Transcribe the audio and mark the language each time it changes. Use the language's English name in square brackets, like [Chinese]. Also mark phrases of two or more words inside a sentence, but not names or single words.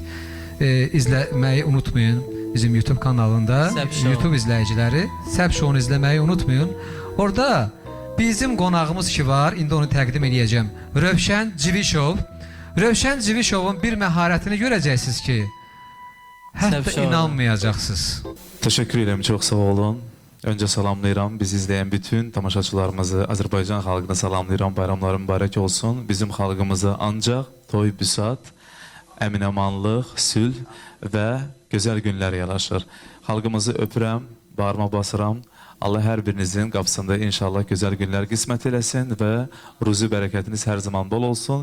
[Azerbaijani] İzləməyi unutmayın bizim YouTube kanalında, YouTube izləyiciləri Səb Show'unu izləməyi unutmayın. Orada bizim qonağımız ki var, indi onu təqdim edəcəm. Rövşən Civişov. Rövşən Civişovun bir məharətini görəcəksiniz ki, hətta inanmayacaqsınız. [Turkish] Teşekkür ederim, çok sağ olun. [Azerbaijani] Önce salamlayıram, bizi izleyen bütün tamaşaçılarımızı, Azərbaycan xalqını salamlayıram, bayramları mübarək olsun. Bizim xalqımıza ancaq toy, büsat, əmin-amanlıq, sülh və gözəl günlər yaraşır. Xalqımızı öpürəm, bağrıma basıram. Allah hər birinizin qapısında inşallah gözəl günlər qismət eləsin və ruzi bərəkətiniz hər zaman bol olsun.